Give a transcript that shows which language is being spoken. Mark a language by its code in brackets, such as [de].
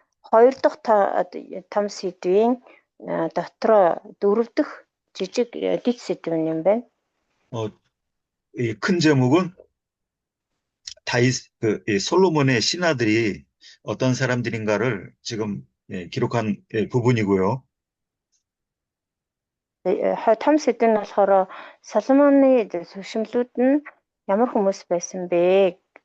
[mn] хоёр дахь том сэдвийн дотроо дөрөв дэх жижиг дэд сэдв юм байна. [ko] 이 큰 제목은 솔로몬의 신하들이 어떤 사람들인가를 지금 기록한 부분이고요. [mn] том сэдв нь болохоор Соломоны зөвшмлүүд нь ямар хүмүүс байсан бэ?